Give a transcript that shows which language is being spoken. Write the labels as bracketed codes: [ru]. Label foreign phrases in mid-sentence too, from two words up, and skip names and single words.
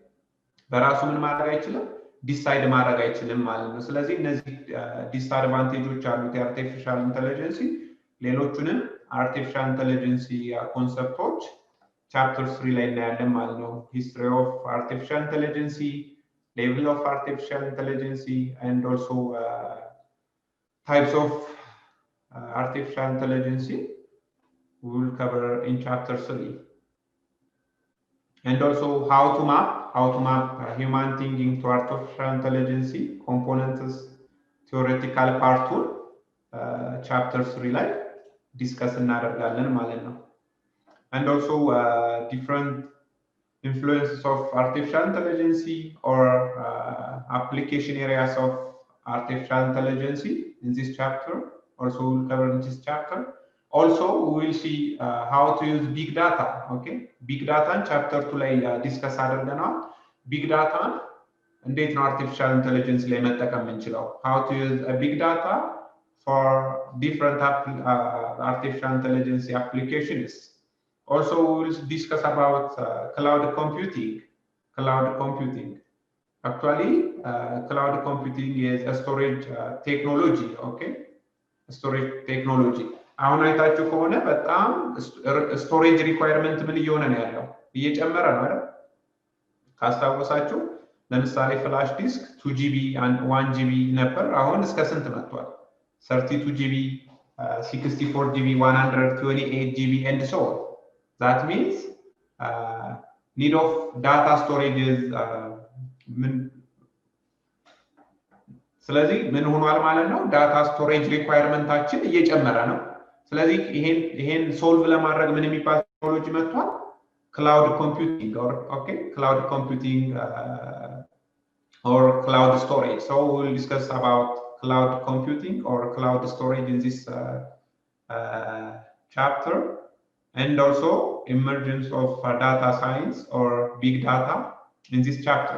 [am] ዲሳይድ ማድረግ አይችልም ማለት ነው። ስለዚህ እነዚህ ዲስአድቫንቴጆች አሉት [en] artificial intelligence። [am] ሌሎቹንም [en] artificial intelligence concepts [am] ቻፕተር 3 ላይ እናያለን ማለት ነው። [en] history of artificial intelligence, level of artificial intelligence and also types of artificial intelligence we will cover in chapter 3, and also how to map human thinking to artificial intelligence components theoretical part chapter 3 [am] ላይ ዲስከስ እናደርጋለን ማለት ነው። [en] and also different influences of artificial intelligence or application areas of artificial intelligence in this chapter. Also we'll cover in this chapter. Also we will see how to use big data. Okay, big data in chapter 2 [am] ላይ ዲስከስ አድርገናል። [en] big data [am] እንዴት ነው [en] artificial intelligence [am] ላይ መጠቀም የምንችለው? [en] how to use a big data for different artificial intelligence applications. Also we will discuss about cloud computing. Actually cloud computing is a storage technology. [am] Okay, [en] storage technology [am] አሁን አይታችሁ ከሆነ በጣም [en] storage requirement [am] ምን እየሆነ ነው ያለው? እየጨመረ ነው አይደል? ካስታወሳችሁ ለምሳሌ ፍላሽ ዲስክ 2 ጂቢ 1 ጂቢ ነበር። አሁን እስከ ስንት መጥቷል? [en] 32 ጂቢ 64 ጂቢ 128 ጂቢ and so on. that means need of data storage is [am] ስለዚህ ምን ሆኗል ማለት ነው? [en] data storage requirement [am] እየጨመረ ነው። ስለዚህ ይሄን ሶልቭ ለማድረግ ምን የሚባል ቴክኖሎጂ መጥቷል? [en] cloud computing cloud computing or cloud storage. So we will discuss about cloud computing or cloud storage in this chapter, and also emergence of data science or big data in this chapter.